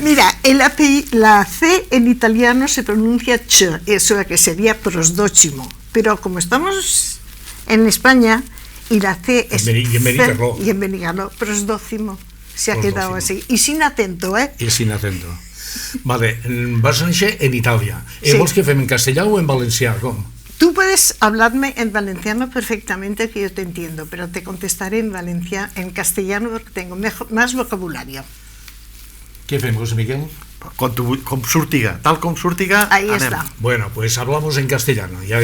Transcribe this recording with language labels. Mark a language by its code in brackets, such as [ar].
[es] Mira, la C en italiano se pronuncia ch, eso que sería prosdócimo, pero como estamos en España y la C es y en Benicarló, prosdócimo, se ha quedado así, y sin acento, Y sin acento. [ca] Vale, vas néixer en Itàlia. Sí. ¿Vols que fem en castellà o en valencià? Com? [es] Tú puedes hablarme en valenciano perfectamente, que yo te entiendo, pero te contestaré en castellano porque tengo más vocabulario. [ca] Què fem, José Miguel? Com surtiga, tal com surtiga, [es] Ahí [ca] anem. [es] está. Bueno, pues hablamos en castellano y ahí